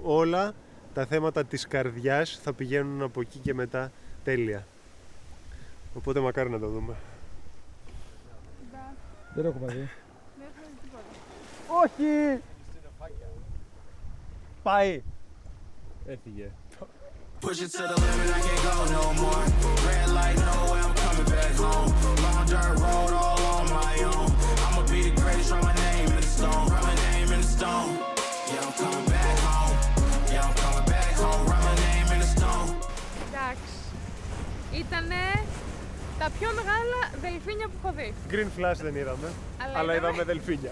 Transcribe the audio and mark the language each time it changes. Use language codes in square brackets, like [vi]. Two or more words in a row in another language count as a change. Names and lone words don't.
[el] Όλα τα θέματα της καρδιάς θα πηγαίνουν από εκεί και μετά τέλεια. Οπότε μακάρι να το δούμε. Δεν έχουμε δει. Όχι! Πάει! Έφυγε. [en] Push it to the limit, I can't go no more. Red light, no way, I'm coming back home. Long dirt road all on my own. I'ma be the greatest, write my name in the stone. Write my name in the stone. Yeah, I'm coming back home. Yeah, I'm coming back home. Write my name in the stone. [el] Εντάξει. Ήτανε τα πιο μεγάλα δελφίνια που έχω δει. [en] Green flash [el] δεν είδαμε, αλλά είδαμε δελφίνια.